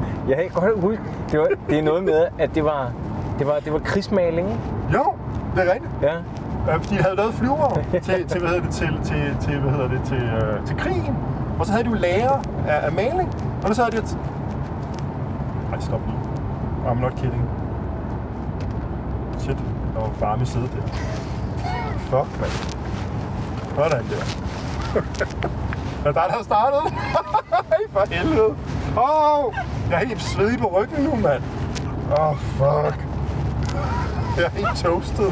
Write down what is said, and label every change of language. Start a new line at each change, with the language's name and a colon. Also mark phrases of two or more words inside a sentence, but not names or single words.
Danish: Jeg kan godt huske, det er noget med, at det var krigsmaling, ikke? Jo, det er rigtigt. Ja. Fordi de havde lavet flyvere til krigen. Og så havde de jo lager af maling. Og så havde de... Ej, stop lige.
English: I'm not kidding.
Danish: Shit, der var varme i sædet der. Fuck, mand. Sådan der. Er der har startet? For helvede. Jeg er helt svedig på ryggen nu, mand. Fuck. Jeg er helt toastet.